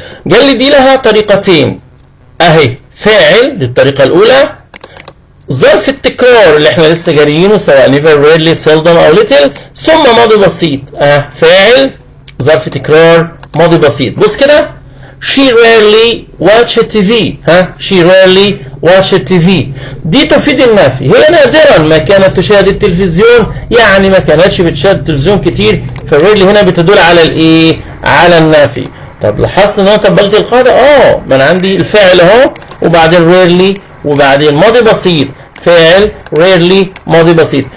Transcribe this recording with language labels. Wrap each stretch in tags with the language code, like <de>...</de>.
<ar>قال لي دي لها طريقتين اهي، فاعل دي الطريقة الأولى، ظرف التكرار اللي احنا لسه جاريينه سواء never، rarely، seldom أو little، ثم ماضي بسيط. فاعل، ظرف تكرار، ماضي بسيط.</ar> <en>بص كده، she rarely watch TV. she rarely watch TV.</en> <ar>دي تفيد النفي، هي نادرا ما كانت تشاهد التلفزيون، يعني ما كانتش بتشاهد التلفزيون كتير، فالريرلي هنا بتدل على الايه؟ على النفي. طب لاحظت ان انا طبقت القاعده؟ ما انا عندي الفاعل اهو، وبعدين rarely، وبعدين ماضي بسيط، فاعل rarely ماضي بسيط.</ar>